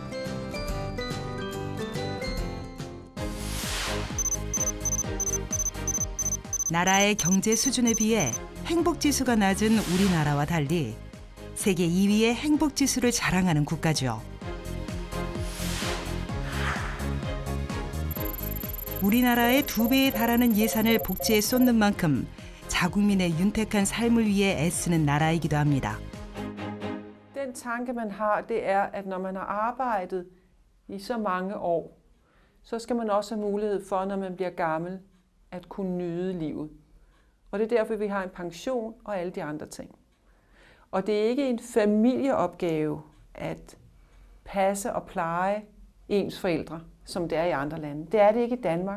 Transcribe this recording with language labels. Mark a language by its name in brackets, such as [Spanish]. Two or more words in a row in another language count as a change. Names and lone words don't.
[Korean] 나라의 경제 수준에 비해 행복지수가 낮은 우리나라와 달리 세계 2위의 행복지수를 자랑하는 국가죠. 우리나라의 2배에 달하는 예산을 복지에 쏟는 만큼 자국민의 윤택한 삶을 위해 애쓰는 나라이기도 합니다. [Danish] Den tanke man har, det er, at når man har arbejdet i så mange år, så skal man også have mulighed for, når man bliver gammel, at kunne nyde livet. Og det er derfor, vi har en pension og alle de andre ting. Og det er ikke en familieopgave at passe og pleje ens forældre, som det er i andre lande. Det er det ikke i Danmark.